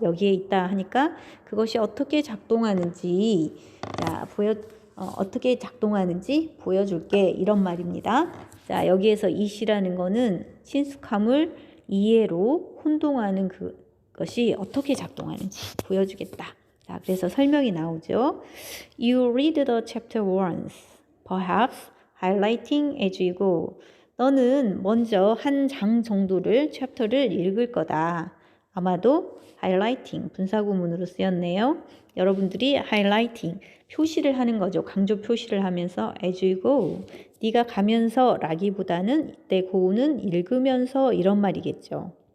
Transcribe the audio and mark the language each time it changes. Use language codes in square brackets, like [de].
[ko] 여기에 있다 하니까 그것이 어떻게 작동하는지 자, 어떻게 작동하는지 보여줄게 이런 말입니다. 자, 여기에서 이시라는 거는 친숙함을 이해로 혼동하는 그것이 어떻게 작동하는지 보여주겠다. 자, 그래서 설명이 나오죠. [en] You read the chapter once, perhaps highlighting as you go. [ko] 너는 먼저 한 장 정도를 챕터를 읽을 거다. 아마도 highlighting 분사구문으로 쓰였네요. 여러분들이 highlighting 표시를 하는 거죠. 강조 표시를 하면서 [en] as you go. [ko] 네가 가면서 라기보다는 이때 go는 읽으면서 이런 말이겠죠.